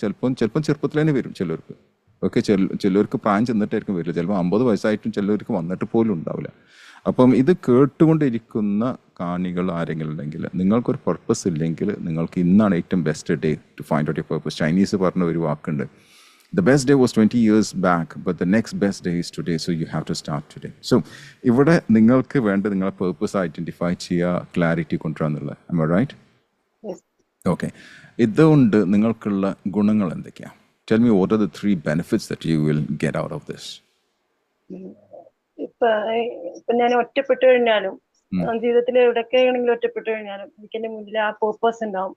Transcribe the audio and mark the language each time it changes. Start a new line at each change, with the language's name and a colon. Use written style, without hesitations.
Malayalam: ചിലപ്പം ചെറുപ്പത്തിൽ തന്നെ വരും ചിലർക്ക്. ഓക്കെ, ചിലർക്ക് പ്രായം ചെന്നിട്ടായിരിക്കും വരില്ല. ചിലപ്പോൾ 50 വയസ്സായിട്ടും ചിലർക്ക് വന്നിട്ട് പോലും ഉണ്ടാവില്ല. അപ്പം ഇത് കേട്ടുകൊണ്ടിരിക്കുന്ന കാണികൾ ആരെങ്കിലും ഉണ്ടെങ്കിൽ, നിങ്ങൾക്കൊരു പർപ്പസ് ഇല്ലെങ്കിൽ നിങ്ങൾക്ക് ഇന്നാണ് ഏറ്റവും
English: Best day to find out your purpose.
Malayalam: Chinese പറഞ്ഞ ഒരു വാക്കുണ്ട്,
English: the best day was 20 years back, but the next best day is today, so you have to start today.
Malayalam: So ഇവിടെ നിങ്ങൾക്ക് വേണ്ട നിങ്ങളുടെ പേർപ്പസ് ഐഡന്റിഫൈ ചെയ്യുക, clarity കൊണ്ടുവരാന്നുള്ളത്.
English: am I right? Yes. Okay.
Malayalam: ഇതുകൊണ്ട് നിങ്ങൾക്കുള്ള ഗുണങ്ങൾ എന്തൊക്കെയാണ്?
English: Tell me what are the 3 benefits that you will get out of this?
Malayalam: ഇപ്പൊ ഞാൻ ഒറ്റപ്പെട്ടു കഴിഞ്ഞാലും, ജീവിതത്തിൽ എവിടെയൊക്കെ ആണെങ്കിലും ഒറ്റപ്പെട്ടു കഴിഞ്ഞാലും എനിക്ക് എന്റെ മുന്നിൽ ആ പേർപ്പസ് ഉണ്ടാവും.